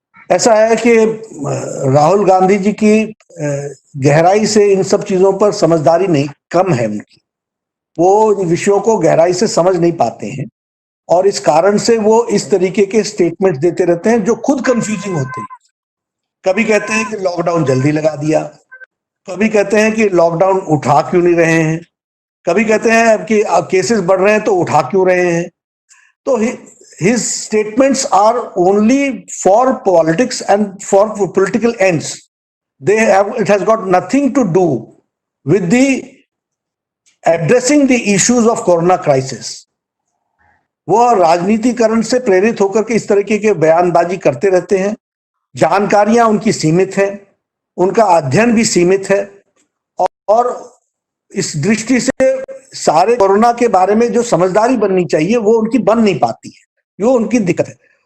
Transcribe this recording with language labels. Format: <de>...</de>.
<hi>ऐसा है कि राहुल गांधी जी की गहराई से इन सब चीजों पर समझदारी नहीं, कम है उनकी, वो विषयों को गहराई से समझ नहीं पाते हैं और इस कारण से वो इस तरीके के स्टेटमेंट देते रहते हैं जो खुद कंफ्यूजिंग होते हैं। कभी कहते हैं कि लॉकडाउन जल्दी लगा दिया, कभी कहते हैं कि लॉकडाउन उठा क्यों नहीं रहे हैं, कभी कहते हैं कि केसेस बढ़ रहे हैं तो उठा क्यों रहे हैं।</hi> <en>तो his statements are only for politics and for political ends. It has got nothing to do with the addressing the issues of corona crisis.</en> <hi>वो राजनीतिकरण से प्रेरित होकर के इस तरीके के बयानबाजी करते रहते हैं। जानकारियां उनकी सीमित है, उनका अध्ययन भी सीमित है और इस दृष्टि से सारे कोरोना के बारे में जो समझदारी बननी चाहिए वो उनकी बन नहीं पाती है, वो उनकी दिक्कत है।</hi>